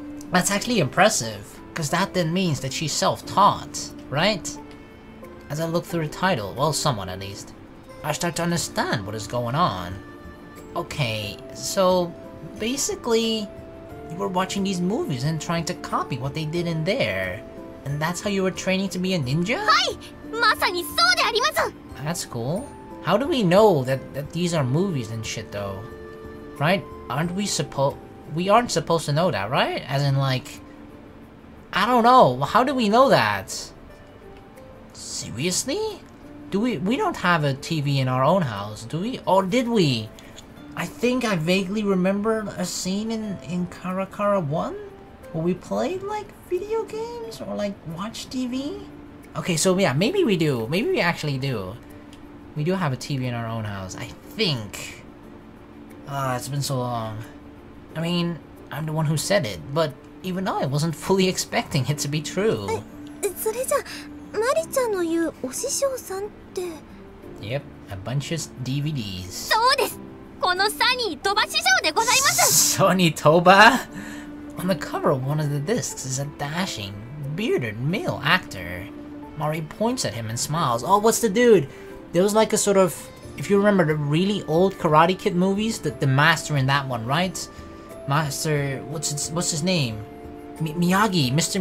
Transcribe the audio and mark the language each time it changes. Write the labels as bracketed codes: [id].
[en] That's actually impressive, because that then means that she's self-taught, right? As I look through the title, well, somewhat at least, I start to understand what is going on. Okay, so basically, you were watching these movies and trying to copy what they did in there. And that's how you were training to be a ninja? [ja] はい、まさにそうであります。 [en] That's cool. How do we know that these are movies and shit though? Right? We aren't supposed to know that, right? As in like, I don't know. How do we know that? Seriously? We don't have a TV in our own house, do we? Or did we? I think I vaguely remember a scene in KARAKARA 1 where we played like video games or like watched TV. Okay, so yeah, maybe we do. Maybe we actually do. We do have a TV in our own house, I think. It's been so long. I mean, I'm the one who said it, but even I wasn't fully expecting it to be true. [ja] それじゃ、マリちゃんの言うお師匠さんって。 [en] Yep, a bunch of DVDs. [ja] そうです。このサニー・トバ師匠でございます。 [en] Sonny Toba? On the cover of one of the discs is a dashing, bearded male actor. Mari points at him and smiles. Oh, what's the dude? There was like a sort of, if you remember the really old Karate Kid movies, the master in that one, right? Master, what's his name? Miyagi, Mr.